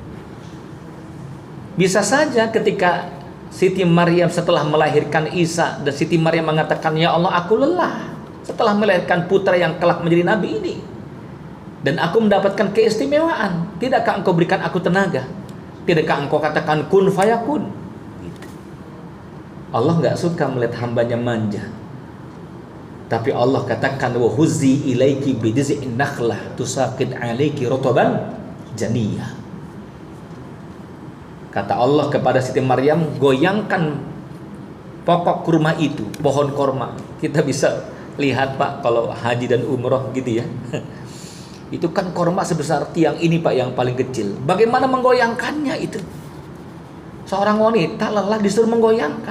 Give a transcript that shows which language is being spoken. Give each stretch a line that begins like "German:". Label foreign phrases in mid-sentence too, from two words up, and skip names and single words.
Indonesian: Bisa saja ketika Siti Maryam setelah melahirkan Isa dan Siti Maryam mengatakan,
Arabic: يا الله,
Indonesian: aku lelah setelah melahirkan putra yang kelak menjadi nabi ini, dan aku mendapatkan keistimewaan. Tidakkah engkau berikan aku tenaga? Tidakkah engkau katakan
Arabic: كن فيكون?
Indonesian: Gitu. Allah nggak suka melihat hambanya manja. Tapi Allah katakan
Arabic: وهزي إليك بجذع النخلة تساقط عليك رطبا جنيا.
Indonesian: Kata Allah kepada Siti Maryam, goyangkan pokok kurma itu, pohon kurma. Kita bisa lihat Pak kalau haji dan umroh gitu ya. Itu kan kurma sebesar tiang ini Pak, yang paling kecil. Bagaimana menggoyangkannya itu? Seorang wanita lelah disuruh menggoyangkan.